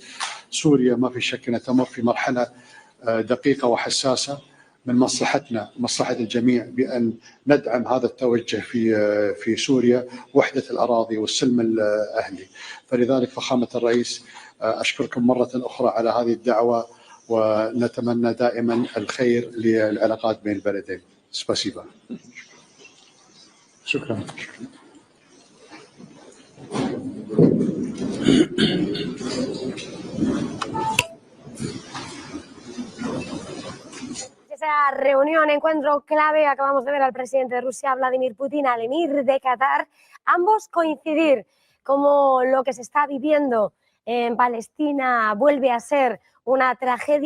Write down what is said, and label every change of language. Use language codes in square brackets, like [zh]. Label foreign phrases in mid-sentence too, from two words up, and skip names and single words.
[ar] سوريا ما في شك أنها تمر في مرحلة دقيقة وحساسة، من مصلحتنا مصلحة الجميع بأن ندعم هذا التوجه في سوريا، وحدة الأراضي والسلم الأهلي. فلذلك فخامة الرئيس أشكركم مرة أخرى على هذه الدعوة، ونتمنى دائما الخير للعلاقات بين البلدين. سباسيبا. شكرا. [es] Esa reunión, encuentro clave, acabamos de ver al presidente de Rusia, Vladimir Putin, al emir de Qatar, ambos coincidir como lo que se está viviendo en Palestina vuelve a ser una tragedia.